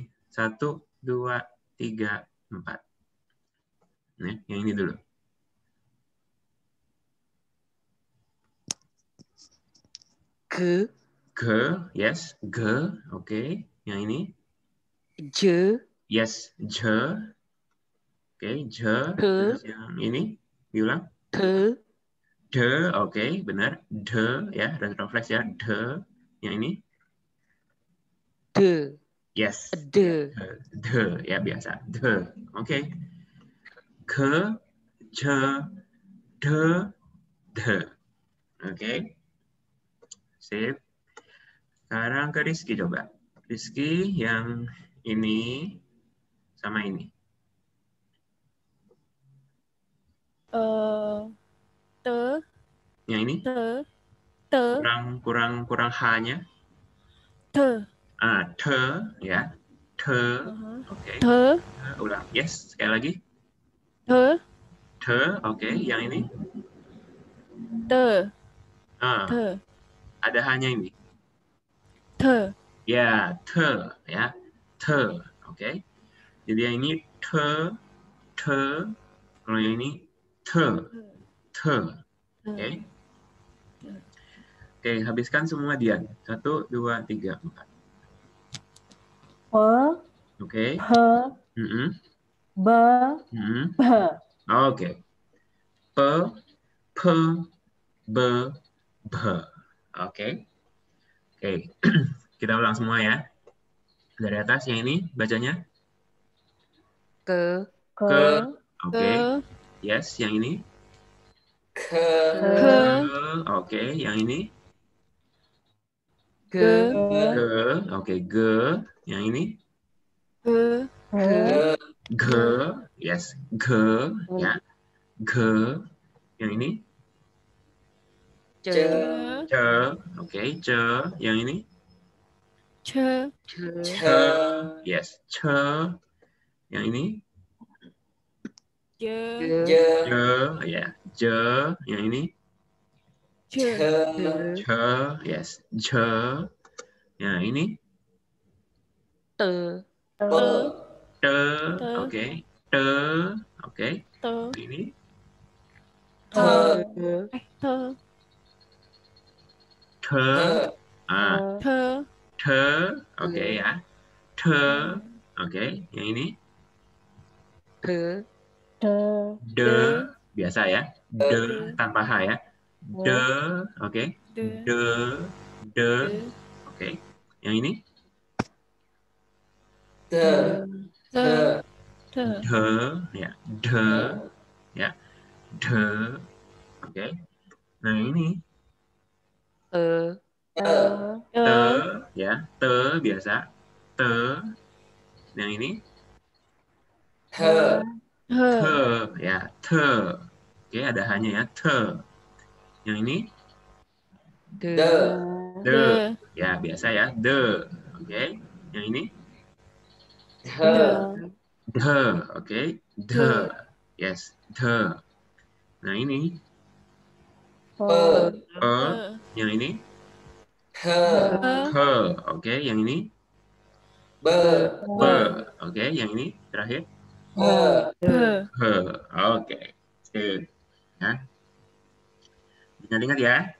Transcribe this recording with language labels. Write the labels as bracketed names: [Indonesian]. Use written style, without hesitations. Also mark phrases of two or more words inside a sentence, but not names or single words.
[Indonesian] 1, 2, 3, 4. Nah, yang ini dulu. Ge. Ge, yes. Ge, oke. Yang ini? Je. Yes, je. Oke, je. Ke. Terus yang ini diulang. Ke. De, oke, benar. De, ya, retroflex ya. De. Yang ini, De. yes. De. De, ya biasa. De, oke. Ke, je, de, de. Oke, sip. Sekarang ke Rizky coba. Rizky yang ini sama ini. Te, Yang ini te, kurang H-nya. te, Te, ya. Te, oke. te, Ulang. Yes, sekali lagi. te, Te, oke. Yang ini. te, Ah, te, ada H-nya ini. te, Ya, te, ya. Te, oke. Jadi yang ini te. Kalau yang ini te. Oke. Oke, habiskan semua Dian. 1, 2, 3, 4. Pe, Oke. he, be, be. Oke. Pe, pe, be, be. Oke. Oke. Kita ulang semua ya. Dari atas yang ini bacanya. Ke. Ke, Oke. Yes, yang ini. Ke. Oke, yang ini. Ge. Ge. Oke, ge. Yang ini. he, Ge. Yes, ge. Ya. Ge. Yang ini. Ce. Ce. Oke, ce. Yang ini. ce, Ce. Yes, ce. Yang ini. je, Je. Je. Ya, je. Yang ini. ce, Ce. Ce. Yes, ce. Yang ini. Te. Pe. Te. Te. Oke. Te. Oke. te, Ini. Te. te, Te. Ah, te, te. Oke ya. Te. Oke. Yang ini. Te. de, De. Biasa ya. De tanpa H ya. De. Oke. de, De. De. Oke. Yang ini. Te. te, te, De. Ya. De. Ya. De. Oke. Nah ini. Te. Te. Te. Ya. Te. Biasa. Te. Yang ini. Te. Te. Ya. Te. Oke. Ada hanya ya. Te. Yang ini. De. De. De. de, Ya. Biasa ya. De. Oke. Yang ini. Te. De. Oke. De. Yes. De. Nah ini. Pe. Pe. Yang ini. He. He. Oke. Yang ini. Be. Be. Oke. Yang ini. Terakhir. He. he, He. Oke. Sip. Ya. Ingat-ingat ya.